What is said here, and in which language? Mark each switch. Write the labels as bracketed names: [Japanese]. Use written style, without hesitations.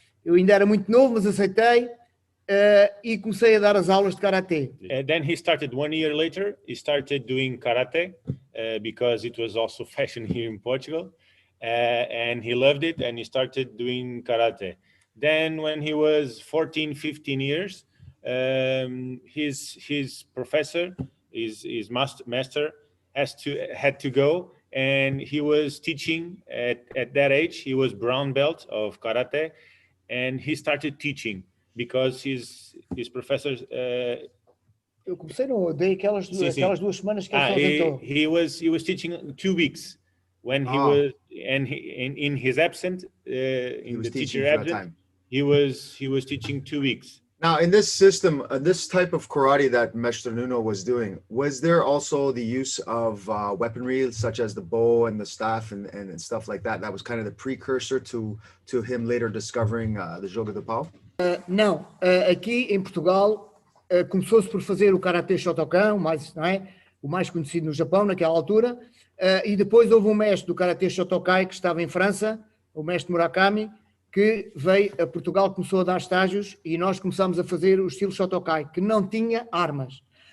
[Portuguese] Eu ainda era muito novo, mas aceitei e comecei a dar as aulas de karatê. [English] Then he started 1 year later, he started doing karate because it was also fashion here in Portugal, and he loved it and he started doing karate. Then when he was 14, 15 years, his professor, his master had to go, and he was teaching at that age. He was brown belt of karate, and he started teaching because his professors. [Portuguese] Eu comecei, dei aquelas 2 semanas que ele se ausentou. [English] He was teaching 2 weeks when he was, and in his absence, in the teacher absence, he was teaching 2 weeks. Now, in this system, this type of karate that Master Nuno was doing, was there also the use of weaponry such as the bow and the staff and stuff like that? That was kind of the precursor to him later discovering the Jogo de Pau? [Portuguese] Não, aqui em Portugal começou-se por fazer o Karate Shotokan, o mais conhecido no Japão naquela altura, e depois houve um mestre do Karate Shotokai que estava em França, o mestre Murakami, que veio a Portugal, começou a dar estágios e nós começamos a fazer o estilo Shotokai, que não tinha armas.